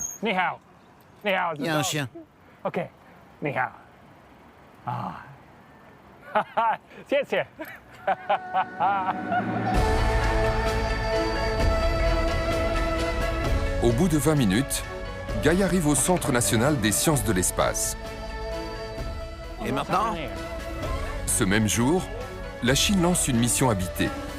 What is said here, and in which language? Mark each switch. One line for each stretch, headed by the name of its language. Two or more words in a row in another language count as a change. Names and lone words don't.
French: Il y a un chien.
Chinese: OK. 你好。啊。哈哈，谢谢。
French: Au bout de 20 minutes, Guy arrive au Centre national des sciences de l'espace. Et maintenant? Ce même jour, la Chine lance une mission habitée.